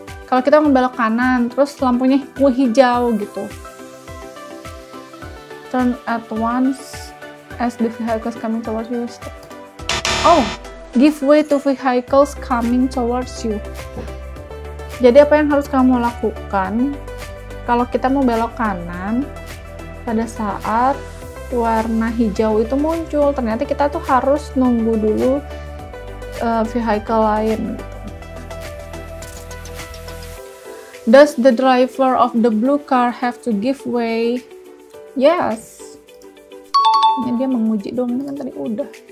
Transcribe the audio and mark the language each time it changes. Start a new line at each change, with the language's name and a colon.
Indonesian: Kalau kita mau belok kanan, terus lampunya hijau gitu.
English: Turn at once as the vehicles coming towards you. Stop. Oh, give way to vehicles coming towards you.
Indonesian: Jadi apa yang harus kamu lakukan kalau kita mau belok kanan pada saat warna hijau itu muncul? Ternyata kita tuh harus nunggu dulu vehicle lain.
English: Does the driver of the blue car have to give way? Yes.
Indonesian: Ini dia menguji dong, ini kan tadi udah.